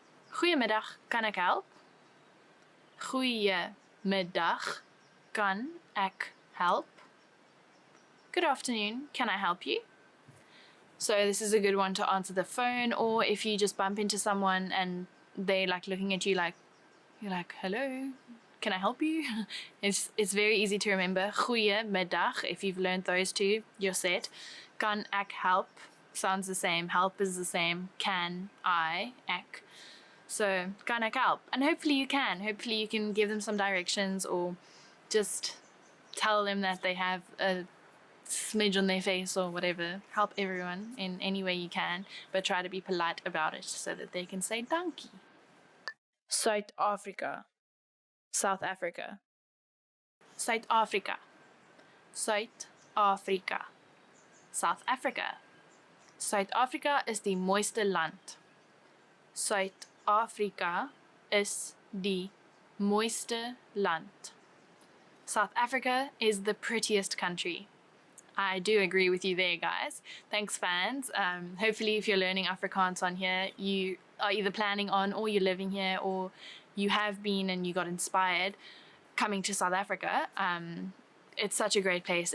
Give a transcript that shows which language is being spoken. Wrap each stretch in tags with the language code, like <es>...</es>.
<af>Goeiemiddag, kan ek help? Goeiemiddag, kan ek help?</af> <en>Good afternoon, can I help you? So this is a good one to answer the phone, or if you just bump into someone and they're like looking at you like, you're like, hello, can I help you? It's very easy to remember. Goeiemiddag, if you've learned those two, you're set.</en> <af>Kan ek help?</af> <en>Sounds the same. Help is the same. Can I, ek. So,</en> <af>kan ek help?</af> <en>And hopefully you can. Hopefully you can give them some directions, or just tell them that they have a smidge on their face or whatever. Help everyone in any way you can, but try to be polite about it so that they can say dankie. South Africa. South Africa. South Africa. South Africa. South Africa.</en> <af>Suid-Afrika is die mooiste land. Suid-Afrika is die mooiste land.</af> <en>South Africa is the prettiest country. I do agree with you there, guys. Thanks, fans. Hopefully, if you're learning Afrikaans on here, you are either planning on or you're living here or you have been and you got inspired coming to South Africa. It's such a great place.</en>